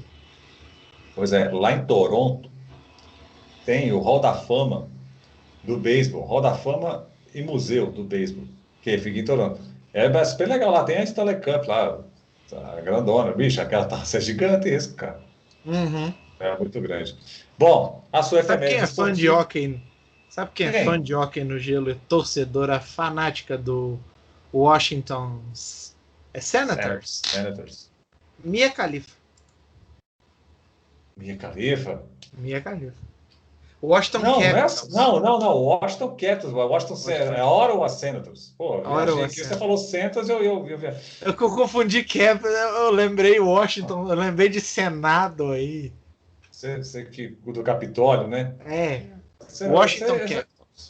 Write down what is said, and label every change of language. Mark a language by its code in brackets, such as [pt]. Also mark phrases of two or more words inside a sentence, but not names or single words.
[pt] Pois é, lá em Toronto tem o Hall da Fama do beisebol, Hall da Fama e Museu do Beisebol, que fica em Toronto. É super legal, lá tem a Stanley Cup lá, a grandona, bicho, aquela taça é gigantesca, cara. Uhum. É muito grande. Bom, a sua efeméride. Sabe quem é fã de hockey? Sabe quem é fã de hockey no gelo e torcedora fanática do Washington Senators? Senators. Mia Khalifa. Mia Khalifa? Mia Khalifa. Washington Capitals. Não. Washington Capitals. Washington é Ottawa Senators. Pô, você falou Senators, eu confundi Capitals, eu lembrei Washington, eu lembrei de Senado aí. Você que do Capitólio, né? Washington Capitals.